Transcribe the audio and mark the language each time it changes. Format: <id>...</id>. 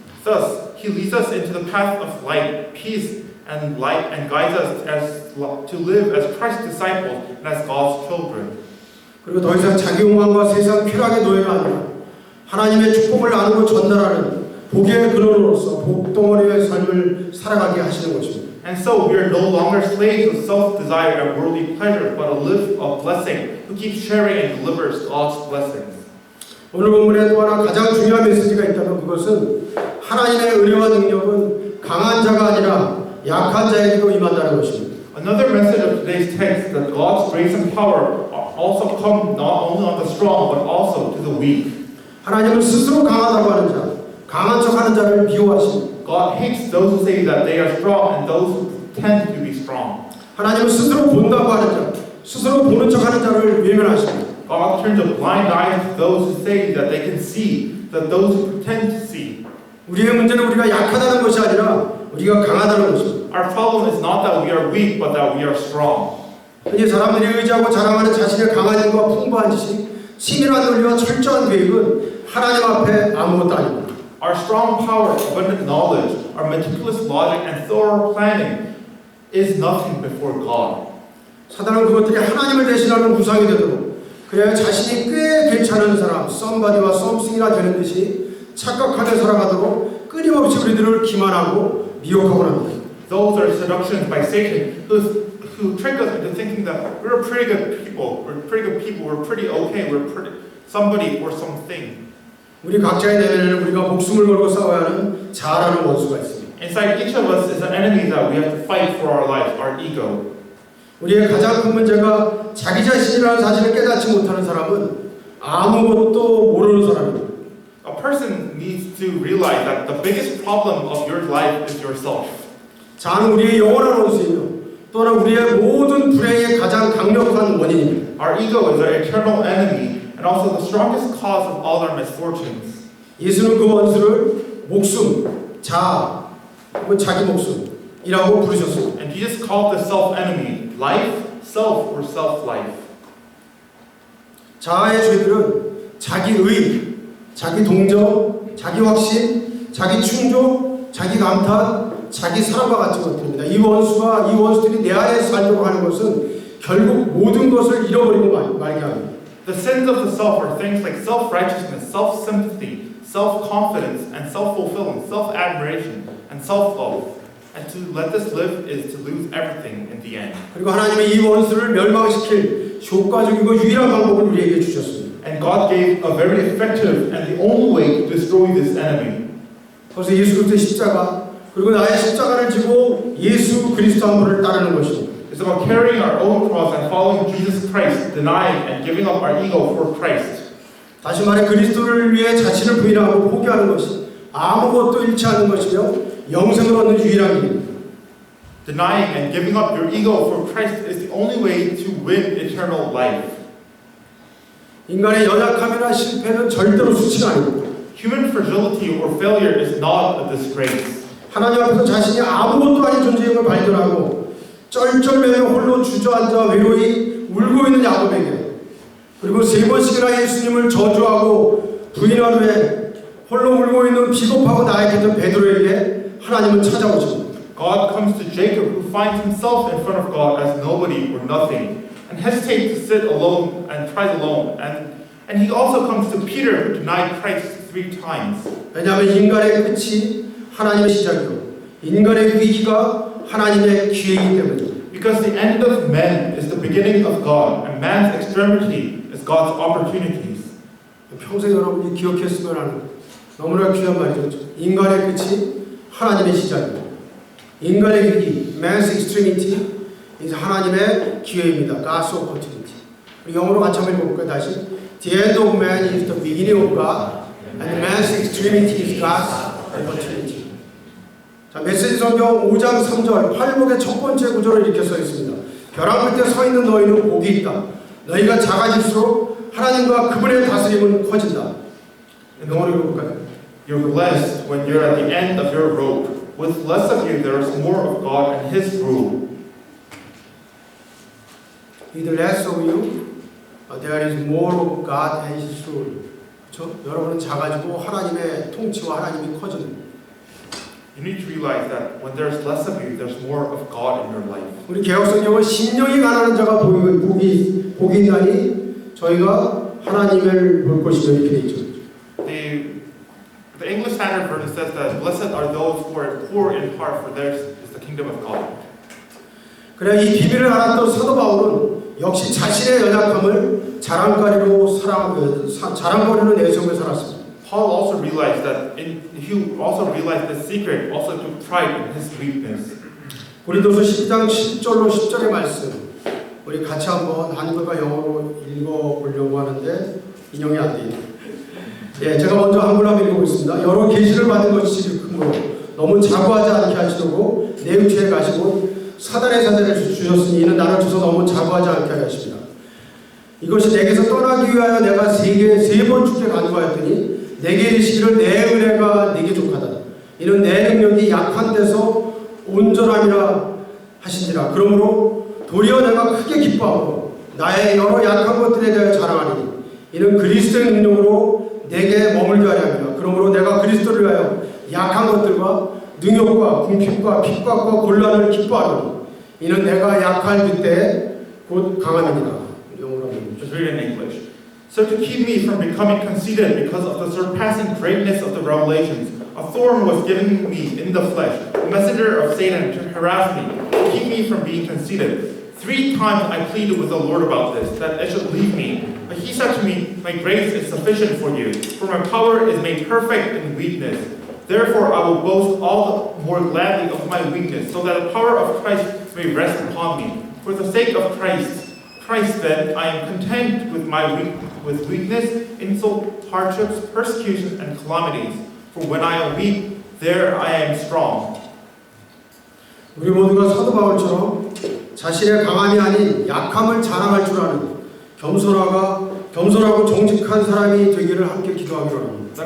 <en>Thus, He leads us into the path of light, peace, and light, and guides us to live as Christ's disciples and as God's children.</en> <ko>그리고 더 이상 자기 욕망과 세상 쾌락의 노예가 아니라 하나님의 축복을 나누고 전달하는 복의 근원으로서 복덩어리의 삶을 살아가게 하시는 것입니다.</ko> <en>And so we are no longer slaves of self-desire and worldly pleasure, but a live of blessing who keeps sharing and delivers God's blessings.</en> <ko>오늘 본문에 또 하나 가장 중요한 메시지가 있다면 그것은 하나님의 은혜와 능력은 강한 자가 아니라 약한 자에게도 임한다는 것입니다.</ko> <en>Another message of today's text is that God's grace and power also come not only on the strong, but also to the weak.</en> <ko>하나님은 스스로 강하다고 하는 자, 강한 척하는 자를 미워하십니다.</ko> <en>God hates those who say that they are strong and those who pretend to be strong.</en> <ko>하나님은 스스로 본다고 하는 자, 스스로 보는 척하는 자를 외면하십니다.</ko> <en>God turns a blind eye to those who say that they can see, that those who pretend to see.</en> <ko>우리의 문제는 우리가 약하다는 것이 아니라 우리가 강하다는 것입니다.</ko> <en>Our problem is not that we are weak, but that we are strong.</en> <ko>흔히 사람들이 의지하고 자랑하는 자신의 강한 힘과 풍부한 지식, 치밀한 논리와 철저한 계획은 하나님 앞에 아무것도 아닙니다.</ko> <en>Our strong power, abundant knowledge, our meticulous logic, and thorough planning is nothing before God.</en> <ko>사단은 그것들이 하나님을 대신하는 우상이 되도록 그래야 자신이 꽤 괜찮은 사람, 썸바디와 썸씽이나 되는 듯이 착각하며 살아가도록 끊임없이 우리들을 기만하고 미혹하곤 합니다.</ko> <en>Those are seductions by Satan who trick us into thinking that we're pretty good people, we're pretty okay, we're pretty somebody or something.</en> <ko>우리 각자의 내면에는 우리가 목숨을 걸고 싸워야 하는 자아라는 원수가 있습니다.</ko> <en>Inside each of us is an enemy that we have to fight for our lives, our ego.</en> <ko>우리의 가장 큰 문제가 자기 자신이라는 사실을 깨닫지 못하는 사람은 아무것도 모르는 사람입니다.</ko> <en>A person needs to realize that the biggest problem of your life is yourself.</en> <ko>자아는 우리의 영원한 원수이며 또한 우리의 모든 불행의 가장 강력한 원인입니다.</ko> <en>Our ego is our eternal enemy and also the strongest cause of all our misfortunes.</en> <ko>예수는 그 원수를 목숨, 자아, 혹은 자기 목숨이라고 부르셨습니다.</ko> <en>And Jesus called the self-enemy life, self, or self-life.</en> <ko>자아의 죄들은 자기 의, 자기 동정, 자기 확신, 자기 충족, 자기 감탄, 자기 사랑과 같은 것들입니다. 이 원수들이 내 안에 살려고 하는 것은 결국 모든 것을 잃어버리고 말게 합니다.</ko> <en>The sins of the self are things like self-righteousness, self-sympathy, self-confidence, and self-fulfillment, self-admiration, and self-love. And to let this live is to lose everything in the end.</en> <ko>그리고 하나님의 이 원수를 멸망시킬 효과적이고 유일한 방법을 우리에게 주셨습니다.</ko> <en>And God gave a very effective and the only way to destroy this enemy.</en> <ko>그래서 예수 그리스도의 십자가 그리고 나의 십자가를 지고 예수 그리스도 한 분을 따르는 것입니다.</ko> <en>It's about carrying our own cross and following Jesus Christ, denying and giving up our ego for Christ.</en> <ko>다시 말해 그리스도를 위해 자신을 부인하고 포기하는 것이 아무것도 잃지 않는 것이며 영생을 얻는 유일한 길입니다.</ko> <en>Denying and giving up your ego for Christ is the only way to win eternal life.</en> <ko>인간의 연약함이나 실패는 절대로 수치가 아닙니다.</ko> <en>Human fragility or failure is not a disgrace.</en> <ko>하나님 앞에서 자신이 아무것도 아닌 존재임을 발견하고 쩔쩔매며 홀로 주저앉아 외로이 울고 있는 야곱에게 그리고 3번씩이나 예수님을 저주하고 부인한 후에 홀로 울고 있는 비겁하고 나약했던 베드로에게 하나님은 찾아오십니다.</ko> <en>God comes to Jacob who finds himself in front of God as nobody or nothing and hesitates to sit alone and tries alone. And he also comes to Peter who denied Christ 3 times.</en> <ko>왜냐하면 인간의 끝이 하나님의 시작이요 인간의 위기가 하나님의 기회이기 때문입니다.</ko> <en>Because the end of men is the beginning of God, and man's extremity is God's opportunities.</en> <ko>평생 여러분이 기억했으면 하는 너무나 귀한 말이죠. 인간의 끝이 하나님의 시작이고 인간의 위기,</ko> <en>man's extremity is</en> <ko>하나님의 기회입니다.</ko> <en>God's opportunity.</en> <ko>영어로 같이 한번 읽어볼까요? 다시.</ko> <en>The end of man is the beginning of God, and man's extremity is God's opportunity.</en> <ko>자, 메시지 성경 5장 3절 팔복의 첫 번째 구절을 이렇게 써 있습니다. 벼랑 끝에 서 있는 너희는 복이 있다. 너희가 작아질수록 하나님과 그분의 다스림은 커진다. 영어로 읽어볼까요?</ko> <en>You're blessed when you're at the end of your rope. With less of you, there is more of God and His rule. With less of you, there is more of God and His rule.</en> <ko>그렇죠? 여러분은 작아지고 하나님의 통치와 하나님이 커지는.</ko> <en>You need to realize that when there's less of you, there's more of God in your life.</en> <ko>우리 개혁성경은 심령이 가난한 자가 복이 있나니 저희가 하나님을 볼 것이며 이렇게 돼 있죠.</ko> <en>The English Standard Version says that blessed are those who are poor in heart, for theirs is the kingdom of God.</en> <ko>그래 이 비밀을 알았던 사도 바울은 역시 자신의 연약함을 자랑거리로 자랑거리로 내세우며 살았습니다.</ko> <en>Paul also realized that he also realized the secret, also took pride in his weakness.</en> <ko>고린도서 12장 10절로 10절의 말씀 우리 같이 한번 한글과 영어로 읽어보려고 하는데 인용이 안 돼요. 예, 제가 먼저 한글로 한번 읽어보겠습니다. 여러 계시를 받은 것이 크므로 너무 자부하지 않게 하시려고 내 육체에 가시고 사단의 자세를 주셨으니 이는 나를 주서 너무 자부하지 않게 하십니다. 이것이 내게서 떠나기 위하여 내가 세 번 주께 간구하였더니 내게 이르시기를 내 은혜가 네게 족하다. 이는 내 능력이 약한 데서 온전함이라 하신지라. 그러므로 도리어 내가 크게 기뻐하고 나의 여러 약한 것들에 대하여 자랑하리니 이는 그리스도의 능력으로 내게 머물게 하려 합니다. 그러므로 내가 그리스도를 위하여 약한 것들과 능욕과 궁핍과 핍박과 곤란을 기뻐하노니 이는 내가 약할 그때 곧 강함이니라. 영어로</ko> <en>Just read it in English. So to keep me from becoming conceited because of the surpassing greatness of the revelations, a thorn was given me in the flesh, a messenger of Satan to harass me, to keep me from being conceited. 3 times I pleaded with the Lord about this, that it should leave me. But He said to me, my grace is sufficient for you, for my power is made perfect in weakness. Therefore I will boast all the more gladly of my weakness, so that the power of Christ may rest upon me. For the sake of Christ then, I am content with weakness, insult, hardships, persecution, and calamities. For when I am weak, there I am strong.</en> <ko>우리 모두가 사도 바울처럼 자신의 강함이 아닌 약함을 자랑할 줄 아는 겸손하고 정직한 사람이 되기를 함께 기도하기로 합니다.</ko>